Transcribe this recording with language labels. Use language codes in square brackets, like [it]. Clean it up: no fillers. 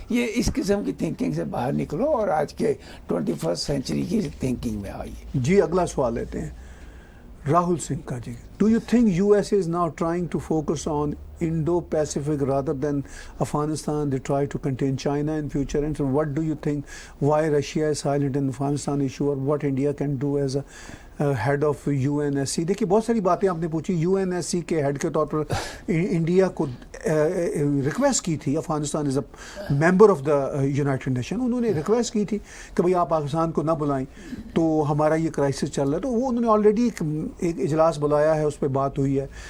[ur] یہ اس قسم کی تھنکنگ سے باہر نکلو اور آج کے 21st سینچری کی تھنکنگ میں آئیے. جی اگلا سوال لیتے ہیں راہل سنگھ کا. [en] جی, do you think U S A is now trying to focus on Indo-Pacific rather than Afghanistan? They try to contain China in future. And so what do you think, why Russia is silent in the Afghanistan issue, or what India can do as a head of UNSC? [ur] دیکھیے بہت ساری باتیں آپ نے پوچھی. UNSC کے head کے طور پر انڈیا کو ریکویسٹ کی تھی, [en] Afghanistan is a member of the United Nation, [ur] انہوں نے ریکویسٹ کی تھی کہ بھئی آپ پاکستان کو نہ بلائیں, تو ہمارا یہ کرائسس چل رہا ہے. تو وہ انہوں نے آلریڈی ایک اجلاس بلایا ہے, اس پہ بات ہوئی ہے.